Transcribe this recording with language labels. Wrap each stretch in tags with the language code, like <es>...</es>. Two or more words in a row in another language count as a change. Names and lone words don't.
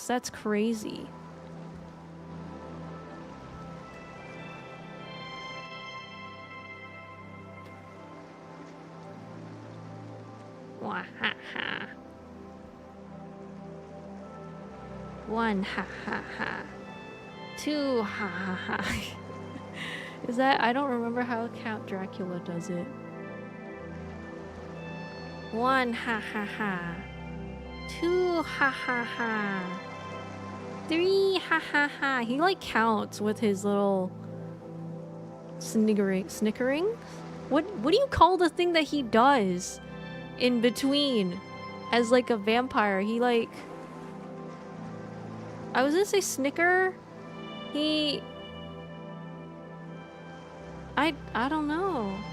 <en>That's crazy. Wahaha. One ha ha ha. Two ha ha ha. Is that... I don't remember how Count Dracula does it. One ha ha ha. Two ha ha ha. Three ha ha ha. He like counts with his little snickering. What do you call the thing that he does in between as like a vampire? He like... I was gonna say snicker. He... I don't know.</en>